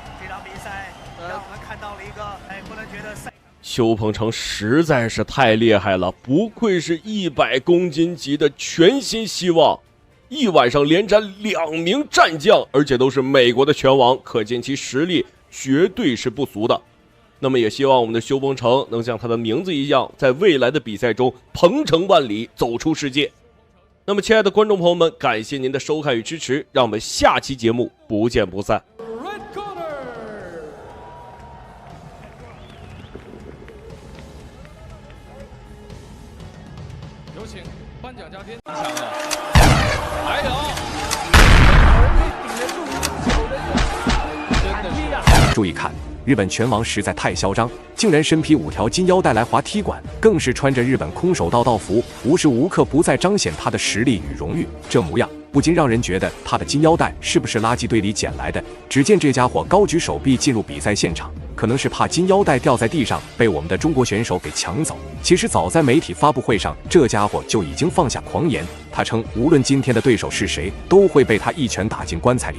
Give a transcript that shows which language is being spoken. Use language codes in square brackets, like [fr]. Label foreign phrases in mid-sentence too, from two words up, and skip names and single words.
[zh] 場比赛讓我們看到了一個不能覺得賽。邱鵬程實在是太厲害了，不愧是100公斤級的全新希望，一晚上連斩2名戰將，而且都是美國的拳王，可見其實力絕對是不俗的。那麼也希望我們的邱鵬程能像他的名字一樣，在未來的比赛中鵬程萬里，走出世界。那麼亲愛的觀眾朋友們，感謝您的收看與支持，讓我們下期節目不見不散。有請颁奖嘉宾。还有，注意看，日本拳王实在太嚣张，竟然身披5条金腰带来滑踢馆，更是穿着日本空手道道服，无时无刻不在彰显他的實力與榮譽。這模樣不禁讓人覺得他的金腰帶是不是垃圾堆裡撿來的？只見這家伙高舉手臂進入比賽現場，可能是怕金腰帶掉在地上被我們的中國選手給搶走。其實早在媒體發布會上，這家伙就已經放下狂言，他稱無論今天的對手是誰，都會被他一拳打進棺材裡。